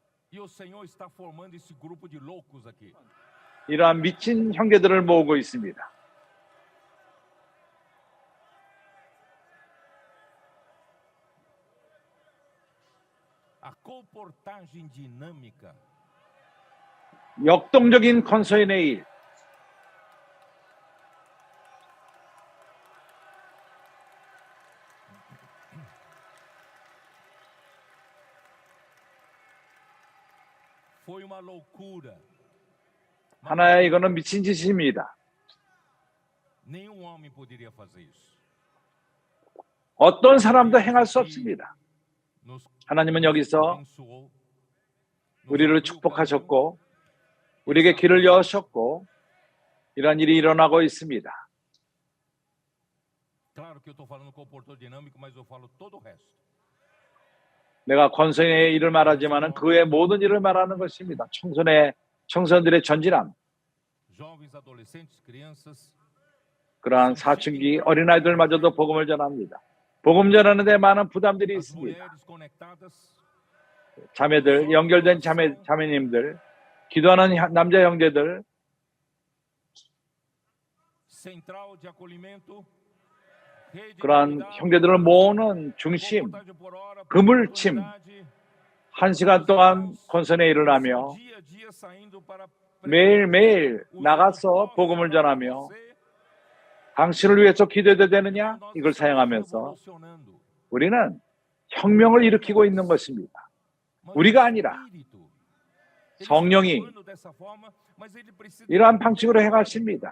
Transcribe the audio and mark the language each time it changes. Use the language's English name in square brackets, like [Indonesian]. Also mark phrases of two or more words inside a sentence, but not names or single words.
[Korean] 이러한 미친 형제들을 모으고 있습니다. 역동적인 건설의 일, [Portuguese] Foi uma loucura. [Korean] 하나의 이거는 미친 짓입니다. [Portuguese] Nenhum homem poderia fazer isso. [Korean] 어떤 사람도 행할 수 없습니다. [Portuguese] Nos [Korean] 하나님은 여기서 [Portuguese] abençoou, [Korean] 우리를 축복하셨고 우리에게 길을 여셨고 이런 일이 일어나고 있습니다. [Portuguese] Claro que eu estou falando comportamento dinâmico, mas eu falo todo o resto. [Korean] 내가 권성의 일을 말하지만은 그 외 모든 일을 말하는 것입니다. 청소년들의 전진함, [Portuguese] Jovens, adolescentes, crianças, [Korean] 그러한 사춘기 어린아이들마저도 복음을 전합니다. 복음 전하는데 많은 부담들이 [Portuguese] as [Korean] 있습니다. [Portuguese] mulheres conectadas, [Korean] 자매들, 연결된 자매님들, 기도하는 남자 형제들, [Portuguese] central de acolhimento, rede de [Korean] 그러한 [Portuguese] cuidado, [Korean] 형제들을 모으는 중심, [Portuguese] reportagem por hora, [Korean] 그물침, [Portuguese] oportunidade, [Korean] 1시간 동안 권선에 일을 하며 [Portuguese] dia a dia saindo para [Korean] 매일매일 나가서 복음을 전하며 당신을 위해서 기도해도 되느냐? 이걸 사용하면서 우리는 혁명을 일으키고 있는 것입니다. 우리가 아니라 성령이 이러한 방식으로 행하십니다.